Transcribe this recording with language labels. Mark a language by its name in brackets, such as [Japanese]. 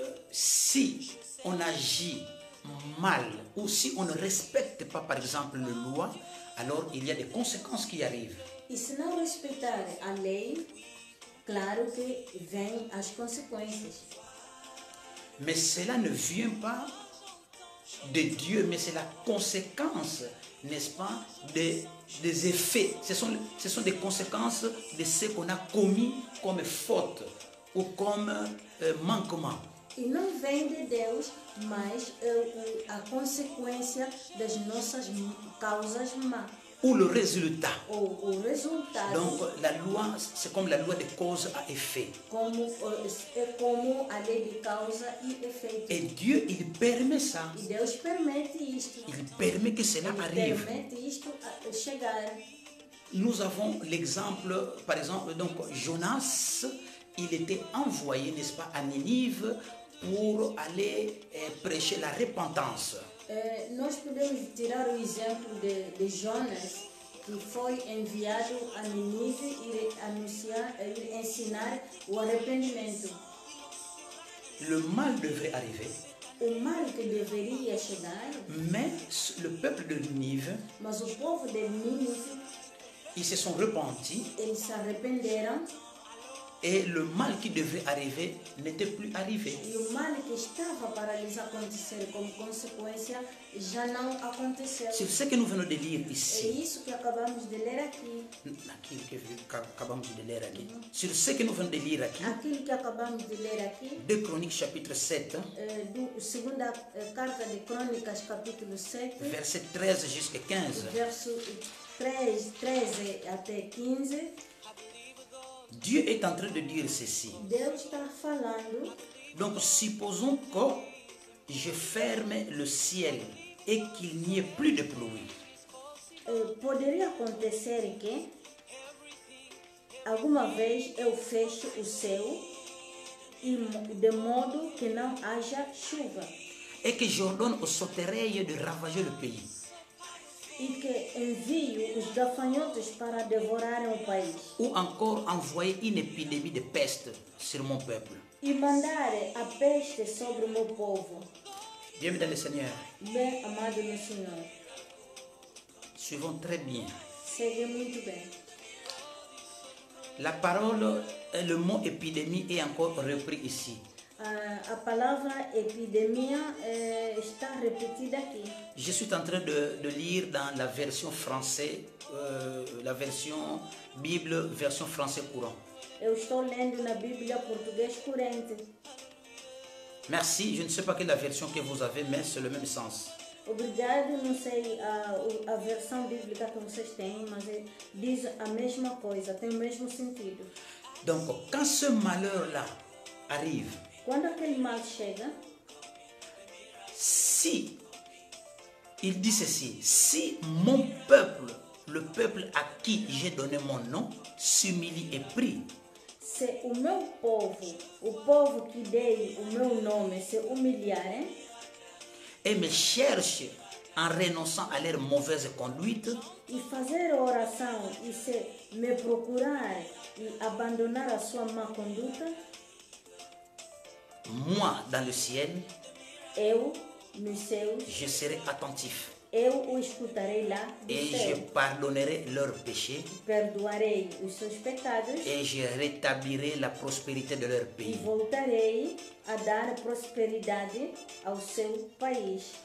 [French] Si on agit mal ou si on ne respecte pas, par exemple, les lois, alors il y a des conséquences qui arrivent. [Portuguese] E se não respeitar a lei, claro que vêm as consequências. [French] Mais cela ne vient pas de Dieu, mais c'est la conséquence, n'est-ce pas, des effets. Ce sont des conséquences de ce qu'on a commis comme faute ou comme manquement. [Portuguese] E não vem de Deus, mas a consequência das nossas causas más. [French] Ou le résultat. [Portuguese] Ou o resultado. [French] Donc la loi, c'est comme la loi de cause à effet. [Portuguese] É como a lei de causa e efeito. [French] Et Dieu, il permet ça. [Portuguese] E Deus permite isto. [French] Il permet que cela arrive. [Portuguese] Permite isto chegar. [French] Nous avons l'exemple, par exemple, donc Jonas, il était envoyé, n'est-ce pas, à Ninive pour aller prêcher la repentance. [Portuguese] Nós podemos tirar o exemplo de Jonas, que foi enviado a Nínive e anunciar, ensinar o arrependimento. [French] Le mal devrait arriver, [Portuguese] O mal que deveria chegar, [French] mais le peuple de Ninive, [Portuguese] mas o povo de Nínive, [French] ils se sont repentis [Portuguese] eles se arrependeram [French] et le mal qui devrait arriver n'était plus arrivé. [Portuguese] e o mal que estava para lhes acontecer como consequência já não aconteceu. [French] C'est ce que nous venons de lire [Portuguese] É [French] ici. [Portuguese] isso que acabamos de ler aqui. Aquilo que acabamos de ler aqui. [French] Sur ce que nous venons de lire [Portuguese] aqui, Aquilo que acabamos de ler aqui, [French] 2 Chroniques chapitre 7, [Portuguese] segunda carta de Crônicas, capítulo 7, [French] verset 13 jusqu'à 15. [Portuguese] verso 13 até 15, [French] Dieu est en train de dire ceci. [Portuguese] Deus está falando. [French] Donc supposons que je ferme le ciel et qu'il n'y ait plus de pluie. [Portuguese] Poderia acontecer que alguma vez eu feche o céu e de modo que não haja chuva [French] Et que j'ordonne aux sauterelles de ravager le pays. [Portuguese] e que envio os gafanhotos para devorarem o país [French] Ou encore envoyer une épidémie de peste sur mon peuple. [Portuguese] e mandar a peste sobre o meu povo. [French] Bienvenue dans le Seigneur. [Portuguese] Bem amado no Senhor, [French] Suivons très bien. [Portuguese] segue muito bem. [French] La parole, le mot épidémie est encore repris ici. [Portuguese] A palavra epidemia está repetida aqui. [French] Je suis en train de lire dans la version française, la version Bible, version français courant. [Portuguese] Eu estou lendo na Bíblia português corrente. [French] Merci, je ne sais pas quelle est la version que vous avez, mais c'est le même sens. [Portuguese] Obrigado, não sei a versão bíblica que vocês têm, mas diz a mesma coisa, tem o mesmo sentido. [French] Donc, quand ce malheur-là arrive, [Portuguese] Quando aquele mal chega, [French] si, il dit ceci, si mon peuple, le peuple à qui j'ai donné mon nom, s'humilie et prie, [Portuguese] se o meu povo, o povo que dei o meu nome, se humilharem [French] et me cherche en renonçant à leur mauvaise conduite, [Portuguese] e fazer oração e se me procurar e abandonar a sua má conduta, [French] moi, dans le ciel, [Portuguese] eu, nos céus, [French] je serai attentif [Portuguese] eu o escutarei lá do [French] et je [Portuguese] céu, [French] pardonnerai leurs péchés [Portuguese] perdoarei os seus pecados [French] et je rétablirai la prospérité de leur [Portuguese] e [French] pays. [Portuguese] voltarei a dar prosperidade ao seu país.